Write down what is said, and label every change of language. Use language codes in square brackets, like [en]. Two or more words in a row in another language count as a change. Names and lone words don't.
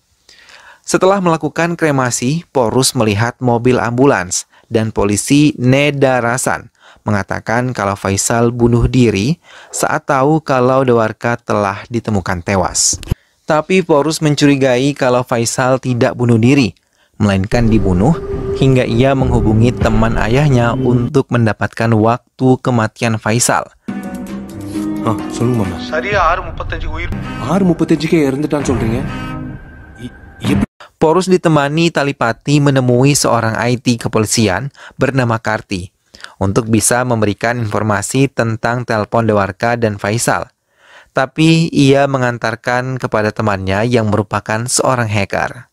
[id] Setelah melakukan kremasi, Porus melihat mobil ambulans dan polisi Nedarasan mengatakan kalau Faisal bunuh diri saat tahu kalau Dewarka telah ditemukan tewas. Tapi Porus mencurigai kalau Faisal tidak bunuh diri, melainkan dibunuh hingga ia menghubungi teman ayahnya untuk mendapatkan waktu kematian Faisal. [ta] சொல்லுங்க மாமா. சரியா 6:35 உயிர் 6:35க்கே இறந்துட்டான்னு சொல்றீங்க? [id] Porus ditemani Talipati menemui seorang IT kepolisian bernama Karti untuk bisa memberikan informasi tentang telepon Dewarka dan Faisal. Tapi ia mengantarkan kepada temannya yang merupakan seorang hacker.